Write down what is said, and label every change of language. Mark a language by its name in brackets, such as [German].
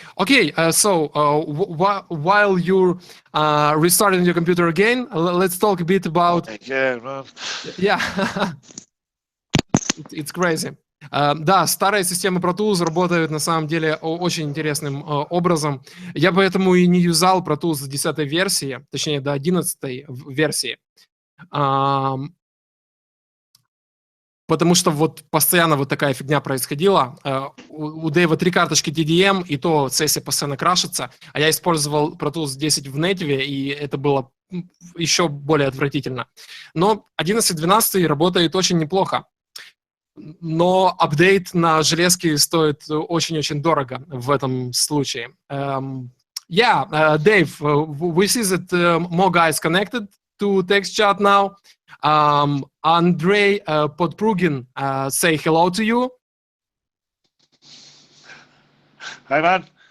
[English] Okay, so while you're restarting your computer again, let's talk a bit about. Yeah, man. Yeah, it's crazy. [Russian] Да, старые системы Pro Tools работают на самом деле очень интересным образом. Я поэтому и не юзал Pro Tools с 10-й версии, точнее до 11-й версии. Потому что вот постоянно вот такая фигня происходила. У Дэйва 3 карточки TDM, и то сессия постоянно крашится. А я использовал Pro Tools 10 в Native, и это было еще более отвратительно. Но 11.12 работает очень неплохо. Но апдейт на железке стоит очень-очень дорого в этом случае. [English] Yeah, Dave, we see that more guys connected to text chat now. Andrei Podprugin, say hello to you. Hi, man.